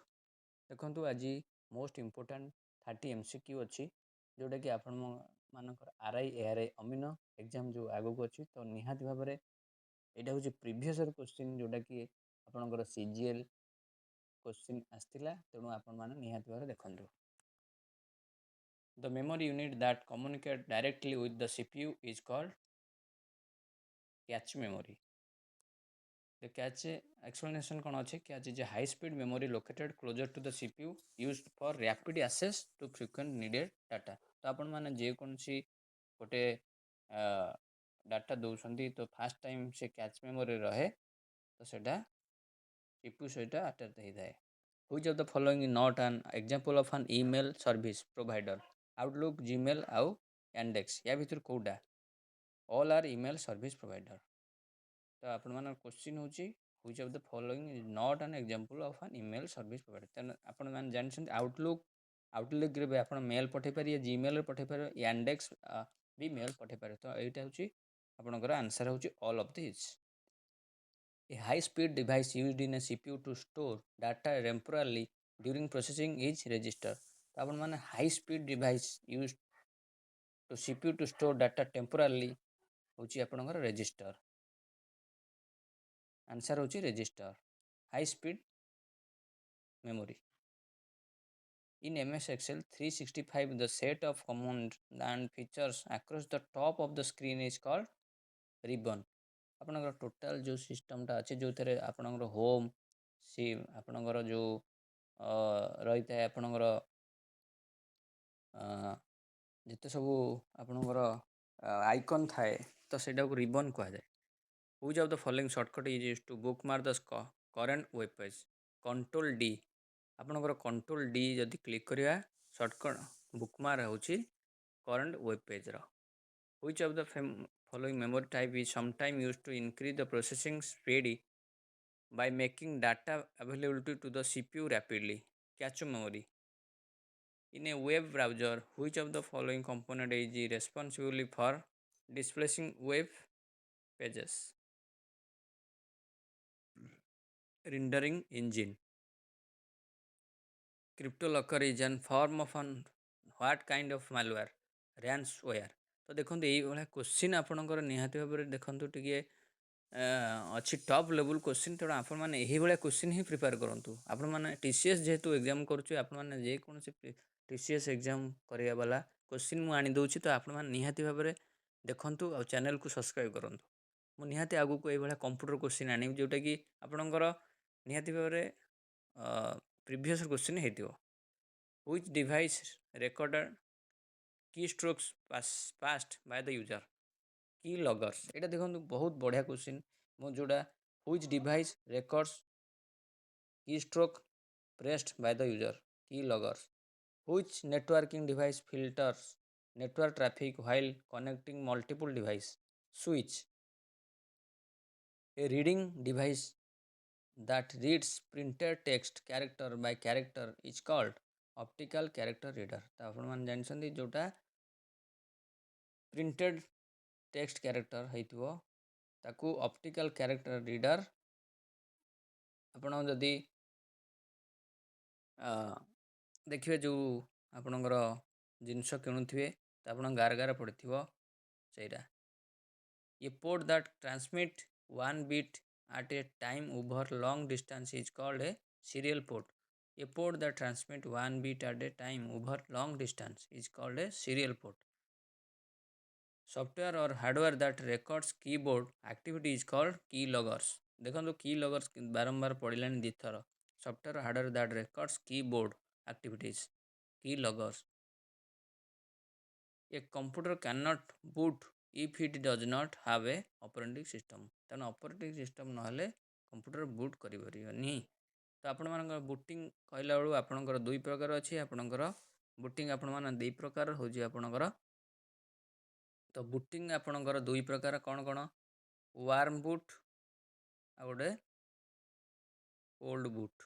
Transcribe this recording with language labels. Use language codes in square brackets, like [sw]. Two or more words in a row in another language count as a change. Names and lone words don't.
[or] ଦେଖନ୍ତୁ ଆଜି [en] most important [or] 30 MCQ ଅଛି, ଯେଉଁଟାକି ଆପଣମାନଙ୍କର RI ARI ଅମିନ ଏକ୍ଜାମ୍ ଯେଉଁ ଆଗକୁ ଅଛି, ତ ନିହାତି ଭାବରେ ଏଇଟା ହେଉଛି [en] previous year question, [or] ଯେଉଁଟାକି ଆପଣଙ୍କର CGL କ୍ୱେଶ୍ଚିନ୍ ଆସିଥିଲା, ତେଣୁ ଆପଣମାନେ ନିହାତି ଭାବରେ ଦେଖନ୍ତୁ। [en] The memory unit that communicates directly with the CPU is called cache memory. The cache explanation [or] କ'ଣ ଅଛି? [en] Cache is a high speed memory located closer to the CPU used for rapid access to frequent needed data. [or] ତ ଆପଣମାନେ ଯେକୌଣସି ଗୋଟେ ଡାଟା ଦେଉଛନ୍ତି ତ [en] first time [or] ସେ [en] cache memory [or] ରହେ, ତ ସେଇଟା CPU ସହିତ ଆଟାଚ୍ ହେଇଥାଏ। [en] Which of the following is not an example of an email service provider? [or] Outlook, Gmail ଆଉ Yandex, ୟା ଭିତରୁ କେଉଁଟା? [en] All are email service provider. [or] ତ ଆପଣମାନଙ୍କ କ୍ୱେଶ୍ଚିନ୍ ହେଉଛି [en] which of the following is not an example of an email service provider? [or] ତେଣୁ ଆପଣମାନେ ଜାଣିଛନ୍ତି ଆଉଟଲୁକ୍ରେ ବି ଆପଣ ମେଲ୍ ପଠାଇ ପାରିବେ, ଜିମେଲ୍ରେ ପଠାଇ ପାରିବେ, ୟାଣ୍ଡେକ୍ସ ବି ମେଲ୍ ପଠାଇ ପାରିବେ। ତ ଏଇଟା ହେଉଛି ଆପଣଙ୍କର ଆନ୍ସର୍ ହେଉଛି [en] all of this. A high-speed device used in a CPU to store data temporarily during processing is register. [or] ତ ଆପଣମାନେ [en] high speed device use to CPU to store data temporarily [or] ହେଉଛି ଆପଣଙ୍କର ରେଜିଷ୍ଟର। ଆନ୍ସର୍ ହେଉଛି ରେଜିଷ୍ଟର, [en] high speed memory. In MS Excel 365, the set of commands and features across the top of the screen is called ribbon. [or] ଆପଣଙ୍କର ଟୋଟାଲ୍ ଯେଉଁ ସିଷ୍ଟମ୍ଟା ଅଛି, ଯେଉଁଥିରେ ଆପଣଙ୍କର ହୋମ୍ ଆପଣଙ୍କର ଯେଉଁ ରହିଥାଏ ଆପଣଙ୍କର ଯେତେ ସବୁ ଆପଣଙ୍କର ଆଇକନ୍ ଥାଏ, ତ ସେଇଟାକୁ ରିବନ୍ କୁହାଯାଏ। [en] Which of the following shortcut is used to bookmark the current web page? [or] Control D। ଆପଣଙ୍କର Control D ଯଦି କ୍ଲିକ୍ କରିବା, [en] shortcut bookmark [or] ହେଉଛି [en] current web page. Which of the following memory type is sometimes used to increase the processing speed by making data availability to the CPU rapidly? Cache memory. In a web browser, which of the following component is responsible for displaying web pages? Rendering engine. CryptoLocker is a form of what kind of malware? Ransomware. [or] ତ ଦେଖନ୍ତୁ ଏଇଭଳିଆ କ୍ୱେଶ୍ଚିନ୍ ଆପଣଙ୍କର ନିହାତି ଭାବରେ ଦେଖନ୍ତୁ ଟିକେ ଅଛି [en] top level question, [or] ତେଣୁ ଆପଣମାନେ ଏହିଭଳିଆ କ୍ୱେଶ୍ଚିନ୍ ହିଁ ପ୍ରିପେୟାର କରନ୍ତୁ। ଆପଣମାନେ TCS ଯେହେତୁ ଏକ୍ଜାମ୍ କରୁଛୁ, ଆପଣମାନେ ଯେକୌଣସି TCS ଏକ୍ଜାମ୍ କରିବା ବାଲା କ୍ୱେଶ୍ଚିନ୍ ମୁଁ ଆଣିଦେଉଛି, ତ ଆପଣମାନେ ନିହାତି ଭାବରେ ଦେଖନ୍ତୁ ଆଉ ଚ୍ୟାନେଲ୍କୁ ସବସ୍କ୍ରାଇବ୍ କରନ୍ତୁ। ମୁଁ ନିହାତି ଆଗକୁ ଏଇଭଳିଆ [en] computer question [or] ଆଣିବି, ଯେଉଁଟାକି ଆପଣଙ୍କର ନିହାତି ଭାବରେ [en] previous question [or] ହେଇଥିବ। [en] Which device recorded keystrokes passed by the user? Key loggers. [or] ଏଇଟା ଦେଖନ୍ତୁ ବହୁତ ବଢ଼ିଆ କ୍ୱେଶ୍ଚିନ୍। ମୁଁ ଯେଉଁଟା [en] which device records keystroke pressed by the user? Key loggers. Which networking device filters network traffic while connecting multiple devices? Switch. A reading device that reads printed text character by character is called optical character reader. [or] ତ ଆପଣମାନେ ଜାଣିଛନ୍ତି ଯେଉଁଟା [en] printed text character [or] ହେଇଥିବ ତାକୁ [en] optical character reader. [or] ଆପଣ ଯଦି ଦେଖିବେ ଯେଉଁ ଆପଣଙ୍କର ଜିନିଷ କିଣୁଥିବେ ତ ଆପଣ ଗାର ପଡ଼ିଥିବ ସେଇଟା। [en] A port that transmit one bit at a time over long distance is called a serial port. A port that transmit one bit at a time over long distance is called a serial port. Software or hardware that records keyboard activity is called key loggers. [or] ଦେଖନ୍ତୁ [en] key loggers [or] ବାରମ୍ବାର ପଡ଼ିଲାଣି ଦୁଇଥର। [en] Software or hardware that records keyboard activities, key loggers. A computer cannot boot if it does not have a operating system. [or] ତେଣୁ [en] operating system [or] ନହେଲେ କମ୍ପ୍ୟୁଟର ବୁଟ୍ କରିପାରିବନି। ତ ଆପଣମାନଙ୍କର ବୁଟିଂ କହିଲା ବେଳୁ ଆପଣଙ୍କର ଦୁଇ ପ୍ରକାର ଅଛି। ଆପଣଙ୍କର ବୁଟିଂ ଆପଣମାନେ ଦୁଇ ପ୍ରକାର ହେଉଛି ଆପଣଙ୍କର। ତ ବୁଟିଂ ଆପଣଙ୍କର ଦୁଇ ପ୍ରକାର କ'ଣ କ'ଣ? [en] warm boot [or] ଆଉ ଗୋଟେ [en] cold boot.